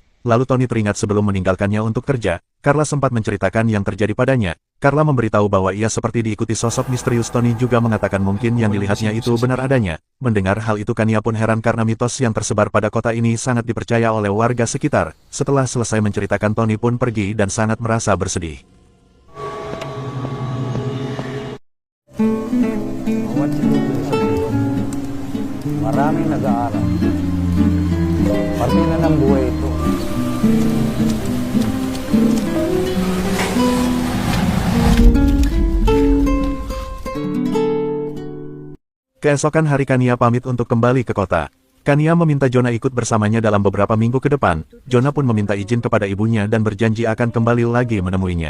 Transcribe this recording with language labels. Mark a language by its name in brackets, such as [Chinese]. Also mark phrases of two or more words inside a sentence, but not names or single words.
[Indonesian] Lalu Tony teringat sebelum meninggalkannya untuk kerja, Carla sempat menceritakan yang terjadi padanya. Carla memberitahu bahwa ia seperti diikuti sosok misterius. Tony juga mengatakan mungkin yang dilihatnya itu benar adanya. Mendengar hal itu, Kania pun heran karena mitos yang tersebar pada kota ini sangat dipercaya oleh warga sekitar. Setelah selesai menceritakan, Tony pun pergi dan sangat merasa bersedih. [Filipino] Maraming nag-aaral. Parte na ng buhay ito. [Indonesian] Keesokan hari, Kania pamit untuk kembali ke kota. Kania meminta Jonah ikut bersamanya dalam beberapa minggu ke depan. Jonah pun meminta izin kepada ibunya dan berjanji akan kembali lagi menemuinya.